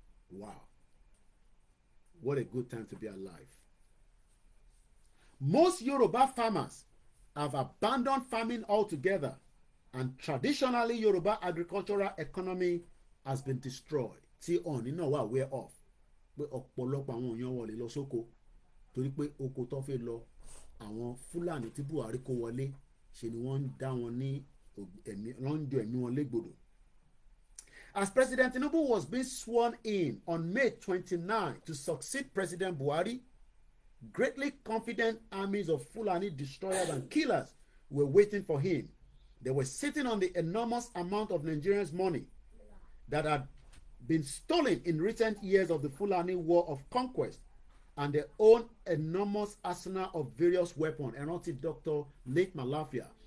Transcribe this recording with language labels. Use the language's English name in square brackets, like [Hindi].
[English] Wow. What a good time to be alive. Most Yoruba farmers have abandoned farming altogether, and traditionally Yoruba agricultural economy has been destroyed. [Yoruba] Tí Ooni náà wà [English] aware of [Yoruba] pé ọ̀pọ̀lọpọ̀ àwọn èèyàn wọlé lọ sóko torí pé oko tó fẹ́ lọ àwọn Fúlàní tí Buhari kó wọlé ṣe ni wọ́n ń dá wọn ní ẹ̀mí wọ́n ń jọ ẹ̀mí wọn légbodò. [English] As President Tinubu was being sworn in on May 29 to succeed President Buhari, greatly confident armies of Fulani destroyers and killers were waiting for him. They were sitting on the enormous amount of Nigerians' money that had been stolen in recent years of the Fulani war of conquest, and their own enormous arsenal of various weapons. And not Dr. Late Malafia.